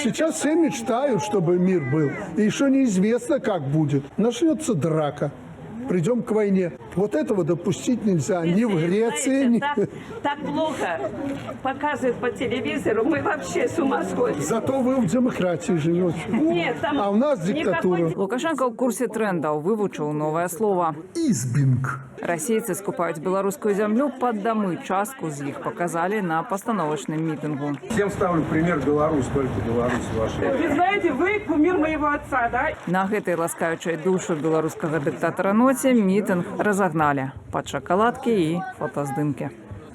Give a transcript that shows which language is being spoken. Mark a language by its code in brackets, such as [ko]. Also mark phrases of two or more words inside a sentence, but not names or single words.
[ru] Сейчас все мечтают, чтобы мир был. И еще неизвестно, как будет. Начнется драка. Придем к войне. Вот этого допустить нельзя. Ни в Греции, ни... знаете, так плохо показывают по телевизору, мы вообще с ума сходим. Зато вы в демократии живете. Нет, там А у нас никакой диктатура. [be] Лукашенко ў курсе трендаў вывучыў новае слово. [ru] Избинг. [be] Расейцы скупаюць беларускую зямлю пад дамы. Частку з іх паказалі на пастановачным мітынгу. [ru] Всем ставлю пример Беларусь, только Беларусь ваша. Вы знаете, вы кумир моего отца, да? [be] На гэтай ласкаючай душу беларускага дыктатара ноце мітынг разагналі пад шакаладкі і фотаздымкі.